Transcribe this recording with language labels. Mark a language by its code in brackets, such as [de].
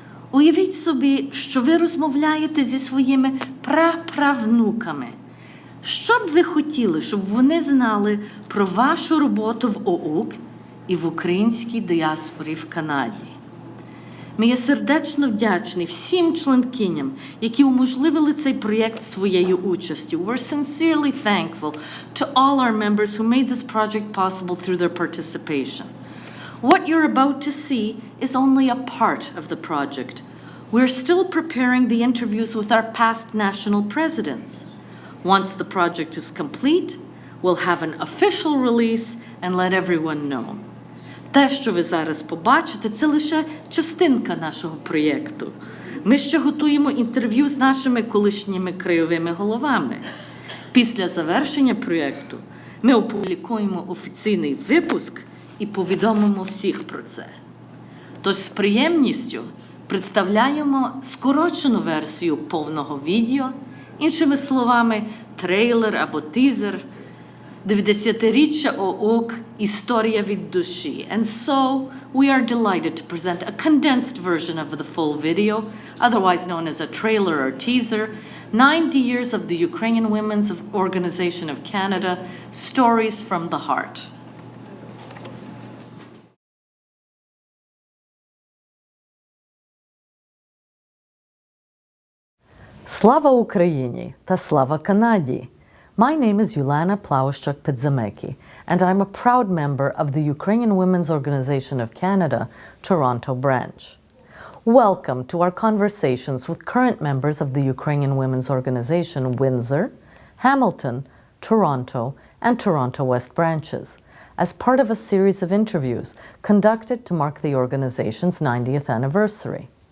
[uk] Уявіть собі, що ви розмовляєте зі своїми праправнуками. Що б ви хотіли, щоб вони знали про вашу роботу в UWOC і в українській діаспорі в Канаді? Ми є сердечно вдячні всім членкиням, які уможливили цей проєкт своєю участю. [en] We're sincerely thankful to all our members who made this project possible through their participation. What you're about to see is only a part of the project. We're still preparing the interviews with our past national presidents. Once the project is complete, we'll have an official release and let everyone know. [uk] Те, що ви зараз побачите, це лише частинка нашого проєкту. Ми ще готуємо інтерв'ю з нашими колишніми крайовими головами. Після завершення проєкту ми опублікуємо офіційний випуск і повідомимо всіх про це. Тож з приємністю представляємо скорочену версію повного відео, іншими словами, трейлер або тізер, 90-річчя ОУК «Історія від душі». [en] And so we are delighted to present a condensed version of the full video, otherwise known as a trailer or teaser, 90 years of the Ukrainian Women's Organization of Canada, Stories from the Heart. [uk] Слава Україні та слава Канаді! [en] My name is Юліана Плавощук-Підзамекі, and I'm a proud member of the Ukrainian Women's Organization of Canada, Toronto branch. Welcome to our conversations with current members of the Ukrainian Women's Organization Windsor, Hamilton, Toronto, and Toronto West branches, as part of a series of interviews conducted to mark the organization's 90th anniversary.